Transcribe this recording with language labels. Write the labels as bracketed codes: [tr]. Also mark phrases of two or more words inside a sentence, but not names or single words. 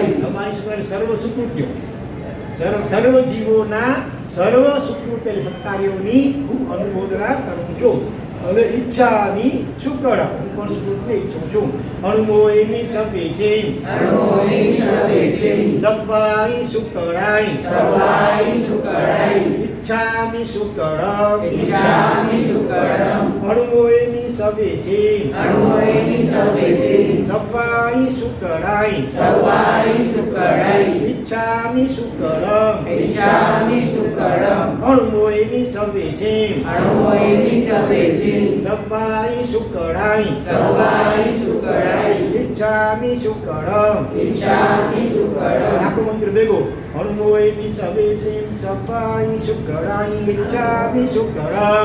[gu] અમારી સુકળાઈ સર્વ સુકૃત્યો સર્વ જીવોના સર્વ સુકૃત એટલે સત્કાર્યોની હું અનુમોદના કરું છું હવે ઈચ્છાની સુકળ હું પણ સુકૃતને ઈચ્છું છું [pra] अनुमोएमी सवेसी सवाई सुकळाई इच्छामि सुकरम अणुमोएमी सवेसि सवाई सुकराई इच्छामि सुकरम अणुमोएमी सवेसि सवाई सुकराई इच्छामि सुकरम [gu] આખો મંત્ર ભેગો [pra] अणुमोएमी सवेसि सवाई सुकराई इच्छामि सुकरम